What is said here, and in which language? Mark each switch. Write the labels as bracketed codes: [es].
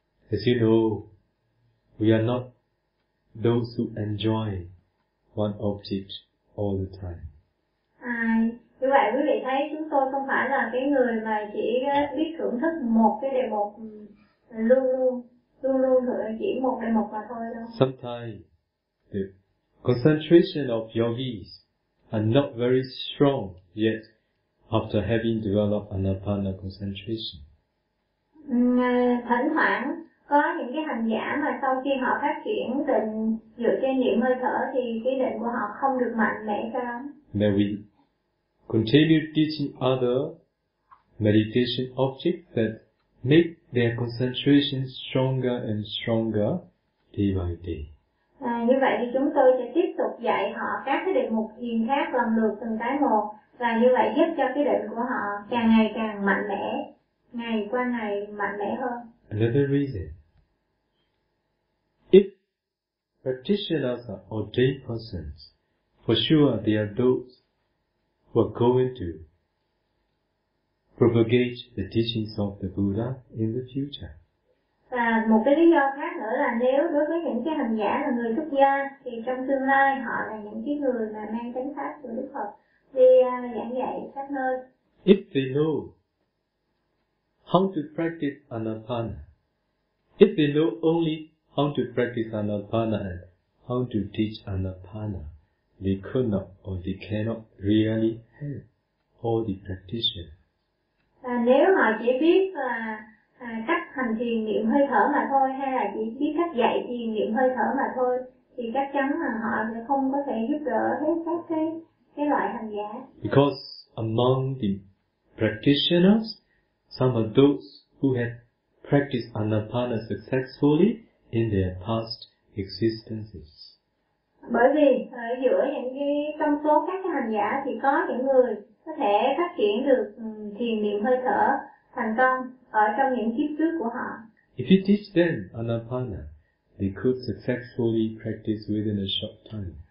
[en] As you know, we are not those who enjoy one object all the time. [vi] Như vậy quý vị thấy chúng tôi không phải là cái người mà chỉ biết thưởng thức một cái đề mục luôn luôn thưởng chỉ một đề mục mà thôi đâu. [en] Sometimes concentration of yogis are not very strong yet after having developed anapana concentration. [vi] Thỉnh thoảng có những cái hành giả mà sau khi họ phát triển định dựa trên niệm hơi thở thì cái định của họ không được mạnh mẽ cho lắm. [en] May we continue teaching other meditation objects that make their concentration stronger and stronger day by day. [vi] Như vậy thì chúng tôi sẽ tiếp tục dạy họ các cái định mục thiền khác lần lượt từng cái một, và như vậy giúp cho cái định của họ càng ngày càng mạnh mẽ, ngày qua ngày mạnh mẽ hơn. [en] Another reason. If practitioners are ordained persons, for sure they are those who are going to propagate the teachings of the Buddha in the future. [vi] Và một cái lý do khác nữa là nếu đối với những cái hành giả là người xuất gia thì trong tương lai họ là những cái người mà mang chánh pháp của Đức Phật đi giảng dạy khắp nơi. [en] If they know how to practice anapana, if they know only how to practice anapana and how to teach anapana, they could not or they cannot really help all the practitioners. [vi] Và nếu họ chỉ biết là cách hành thiền niệm hơi thở mà thôi, hay là chỉ biết cách dạy thiền niệm hơi thở mà thôi, thì chắc chắn là họ sẽ không có thể giúp đỡ hết các cái cái loại hành giả. [en] Because among the practitioners, some of those who have practiced anapana successfully in their past existences. [vi] Bởi vì giữa những cái trong số các cái hành giả thì có những người có thể phát triển được thiền niệm hơi thở thành công ở trong những kiếp trước của họ. [en] If you teach them anapana, they could successfully practice within a short time.